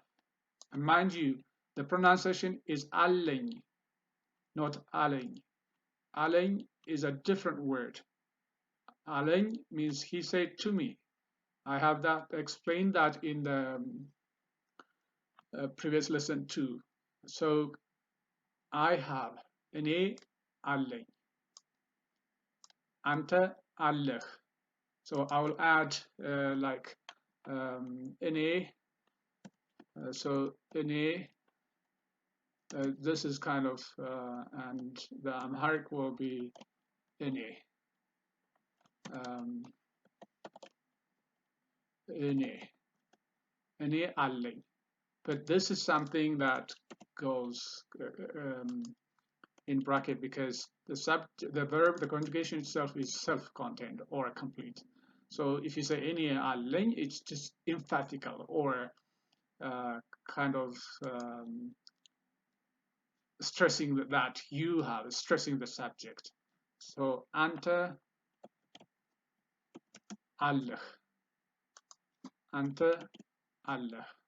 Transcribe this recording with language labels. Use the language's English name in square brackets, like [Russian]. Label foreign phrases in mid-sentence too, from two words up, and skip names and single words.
[English] And mind you, the pronunciation is አለኝ, not አለኝ. አለኝ is a different word. አለኝ means he said to me. I have explained that in the previous lesson too. So I have [Amharic] እኔ አለኝ, አንተ አለህ. [English] So I will add like እኔ. So እኔ, this is kind of and the Amharic will be እኔ. [Amharic] እኔ አለኝ. [English] But this is something that goes in bracket because the verb, the conjugation itself is self-contained or complete. So if you say [Amharic] እኔ አለኝ, [English] it's just emphatical or kind of stressing that you have, stressing the subject. [Amharic] So አንተ አለህ፣ አንተ አለህ.